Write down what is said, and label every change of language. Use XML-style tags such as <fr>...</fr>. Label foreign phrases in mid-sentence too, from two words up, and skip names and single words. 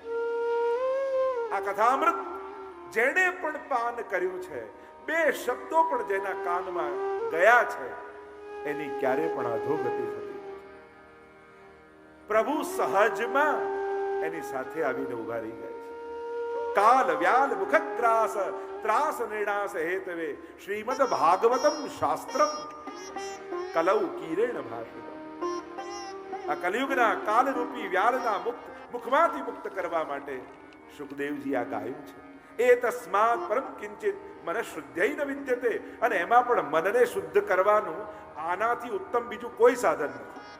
<gu>આ કથામૃત જેણે પણ પાન કર્યું છે, બે શબ્દો પણ જેના કાનમાં ગયા છે, એની ક્યારે પણ અધોગતિ થતી. પ્રભુ સહજમાં એની સાથે આવીને ઉભા રહી ગયા છે.</gu> <sa>काल व्याल मुखग्रास त्रास निर्णास हेतवे श्रीमद भागवतम शास्त्रम कलौ कीरेण भाषितम.</sa> <gu>આ કલિયુગના કાલરૂપી વ્યાલના મુખમાંથી મુક્ત કરવા માટે સુખદેવજી આ ગાયું છે.</gu> <sa>ए तस्मात परम किंचित मन शुद्धै न विद्यते.</sa> <gu>અને એમાં પણ મનને શુદ્ધ કરવાનું આનાથી ઉત્તમ બીજું કોઈ સાધન નથી.</gu>